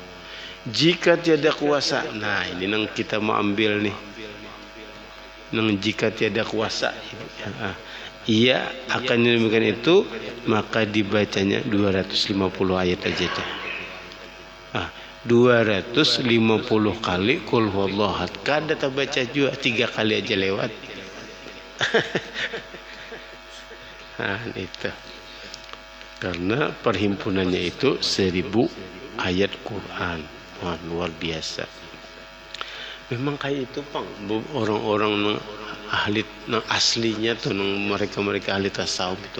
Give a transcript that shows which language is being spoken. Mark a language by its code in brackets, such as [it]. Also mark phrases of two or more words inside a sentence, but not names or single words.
[bjn] Jika tiada kuasa, nah ini nang kita mau ambil nih. Nang jika tiada kuasa, ia akan demikian itu, maka dibacanya 250 ayat aja dah. 250 kali [ar] قل هو الله أحد. [bjn] Kada tak baca juga 3 kali aja lewat. Itu. Karena perhimpunannya itu 1000 ayat Quran. Wah, luar biasa. Memang kayak itu Pang, orang-orang ahli aslinya tuh mereka ahli tasawuf itu.